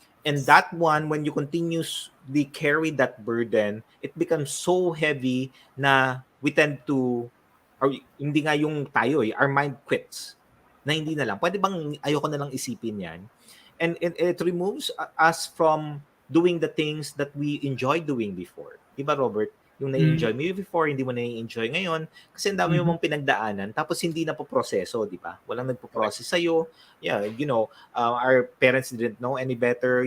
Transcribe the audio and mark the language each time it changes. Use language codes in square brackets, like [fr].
[en] And that one, when you continuously carry that burden, it becomes so heavy na we tend to, or [tl] hindi nga yung tayo eh, [en] our mind quits. [tl] Na hindi na lang. Pwede bang ayoko na lang isipin yan? [en] And it removes us from doing the things that we enjoy doing before. [tl] Diba, Robert? Yung na-enjoy mo before, hindi mo na-enjoy ngayon kasi ang dami mong pinagdaanan tapos hindi na po proseso, di ba? Walang nagpo-process sa'yo. [en] Yeah, our parents didn't know any better.